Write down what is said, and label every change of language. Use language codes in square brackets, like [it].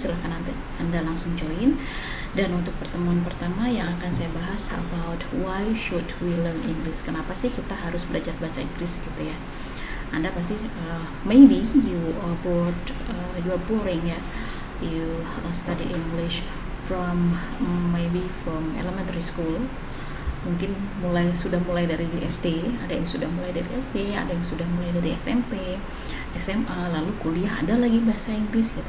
[id] Silahkan Anda langsung join. Dan untuk pertemuan pertama yang akan saya bahas [en] about why should we learn English, [id] kenapa sih kita harus belajar bahasa Inggris gitu ya. Anda pasti [en] maybe you are bored, you are boring ya. You study English from maybe from elementary school. [id] Mungkin sudah mulai dari SD, ada yang sudah mulai dari SD, ada yang sudah mulai dari SMP, SMA, lalu kuliah ada lagi bahasa Inggris gitu.